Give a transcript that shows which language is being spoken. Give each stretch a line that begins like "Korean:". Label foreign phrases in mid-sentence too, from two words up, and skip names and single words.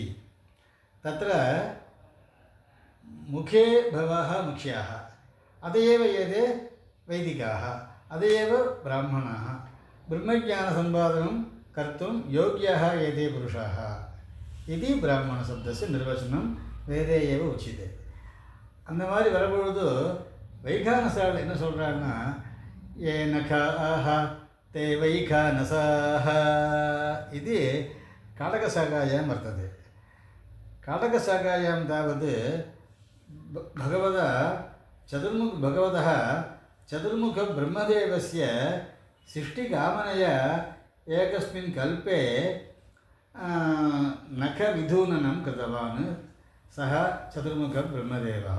Sanskrit: तत्र मुखे भवाः मुख्याः, अत एव ये ते वैदिकाः, अत एव ब्राह्मणाः. ब्रह्मज्ञानसम्पादनं कर्तुं योग्याः एते पुरुषाः इति ब्राह्मणशब्दस्य निर्वचनं वेदे एव उच्यते.
Tamil: அந்த மாதிரி வரும்பொழுது வைகானசால் என்ன சொல்கிறாங்கன்னா,
Sanskrit: ये नखाः ते वैखानसाः
Tamil: இது
Sanskrit: काटकशाखायां वर्तते. काटकशाखायां तावत् भगवतः चतुर्मुखब्रह्मदेवस्य सृष्टिकामनया एकस्मिन् कल्पे नखविधूननं कृतवान् सः चतुर्मुखब्रह्मदेवः.